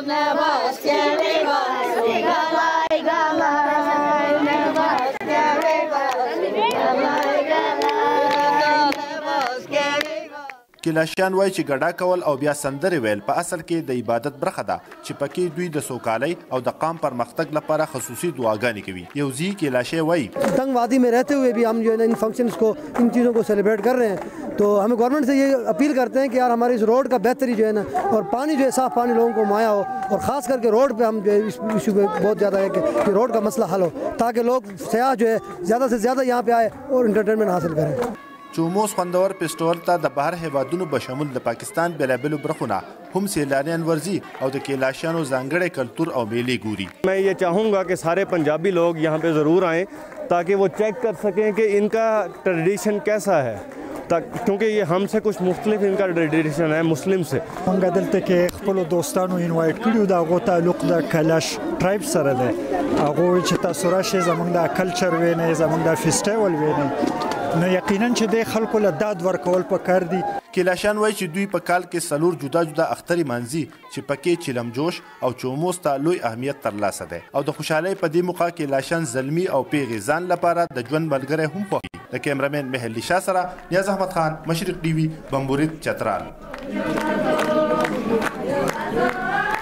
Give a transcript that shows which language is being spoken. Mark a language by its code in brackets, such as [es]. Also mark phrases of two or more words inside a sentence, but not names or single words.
[ps] کیلاشیان وایي چې ګډا کول او بیا سندرې ویل په اصل کې د عبادت برخه ده چې پکې دوی د سوکالۍ او د قام پرمختګ لپاره خصوصي دعاګانې کوي یو ځي کیلاشی وایي [ur] تنگ وادی میں رہتے ہوئے بھی ہم جو ہے ان فنکشنز کو ان چیزوں کو سیلیبریٹ کر رہے ہیں تو ہمیں گورنمنٹ سے یہ اپیل کرتے ہیں کہ یار ہمارے اس روڈ کا بہتری جو ہے نا اور پانی جو ہے صاف پانی لوگوں کو مہیا ہو اور خاص کر کے روڈ پہ ہم جو ہے اس ایشو پہ بہت زیادہ ہے کہ روڈ کا مسئلہ حل ہو تاکہ لوگ سیاح جو ہے زیادہ سے زیادہ یہاں پہ آئے اور انٹرٹینمنٹ حاصل کریں [ps] چوموس خوندور فیسټیول ته د بهر هیوادونو بشمول د پاکستان بېلابېلو برخو نه هم سیلانیان ورځي او د کیلاشیانو ځانګړی کلتور او میلې ګوري [ur] میں یہ چاہوں گا کہ سارے پنجابی لوگ یہاں پہ ضرور آئیں تاکہ وہ چیک کر سکیں کہ ان کا ٹریڈیشن کیسا ہے کیونکہ یہ ہم سے کچھ مختلف ان کا ټریډیشن ہے مسلم سے [ps] موږ دلته کې خپل دوستانو انوایټ کړیو د هغو تعلق د کیلاش ټرایب سره دی هغوی چې تاسو راشئ زموږ د کلچر وینئ زموږ د فیسټیول وینئ نو یقینا چې د خلکو له داد ورکول پکار دي کیلاشیان وایي چې دوی په کال کې څلور جدا جدا اخترې مانځي چې پکې چلم جوش او چوموس ته لوی اهمیت ترلاسه دی او د خوشحالۍ په دې موقع کیلاشیان زلمي او پیغې ځان لپاره د ژوند ملګری هم خوښوي د کیمرامین مهلي شاه سره نیاز احمد خان مشرق ټي وي بمبورت چترال